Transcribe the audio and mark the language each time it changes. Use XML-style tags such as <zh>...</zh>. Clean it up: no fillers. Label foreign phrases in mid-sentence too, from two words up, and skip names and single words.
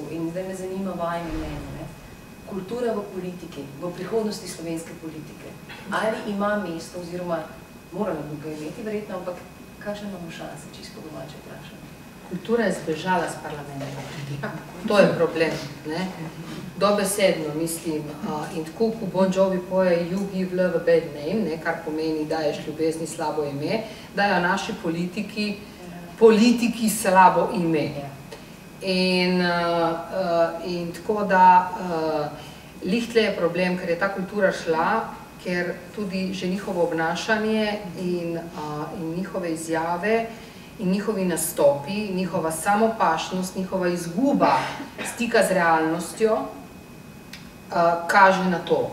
<sl>In zdaj me zanima vajno mnenje. Kultura v politiki, v prihodnosti slovenske politike. Ali ima mesto, oziroma moramo ga imeti verjetno, ampak kakšne imamo šanse, čisto domače vprašanje? Kultura je zbežala z parlamenta. To je problem. Dobesedno mislim. In tako, ko Bon Jovi poje You give love a bad name, kar pomeni, daješ ljubezni slabo ime, dajo naši politiki slabo ime. In tako da lihle je problem, ker je ta kultura šla, ker tudi že njihovo obnašanje in njihove izjave in njihovi nastopi, njihova samopašnost, njihova izguba stika z realnostjo kaže na to.</sl>